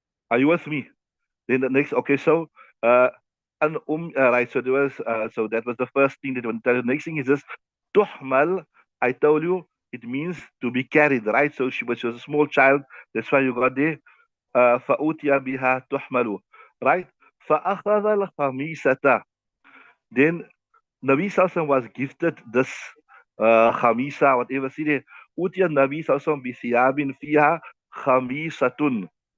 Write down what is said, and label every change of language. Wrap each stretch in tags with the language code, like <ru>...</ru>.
<en>Are you with me? Then the next, okay, so uh, right, so so that was the first thing that I want to tell you. The next thing is this, tuhmal. I told you it means to be carried, right? So she was a small child. That's why you got there.</en> <ar>فأوتي بها تحمل,</ar> <en>right?</en> <ar>فأخذ الخميسة.</ar> <en>Then Nabi Sallallahu was gifted this khamisa, whatever. See there,</en> <ar>أوتي النبي صلى الله عليه وسلم بثياب فيها خميسة.</ar>